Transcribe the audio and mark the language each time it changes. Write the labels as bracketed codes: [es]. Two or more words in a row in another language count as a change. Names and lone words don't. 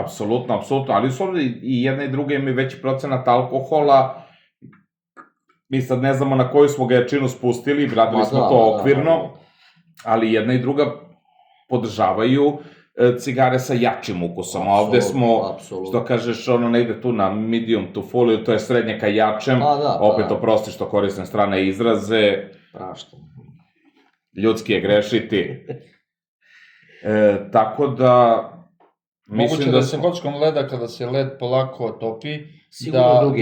[sr] Apsolutno, ali su ovde i jedna i druga imaju veći procenat alkohola, mi sad ne znamo na koju smo ga jačinu spustili, radili smo to okvirno, ali jedna i druga podržavaju cigare sa jačim ukusom, a ovde smo, što kažeš, ono ne ide tu na [en] medium to full, [sr] ili to je srednje ka jačem, opet oprosti što koristim strane izraze, ljudski je grešiti, tako da... Moguće da se kockom leda, kada se led polako otopi, sigurno drugi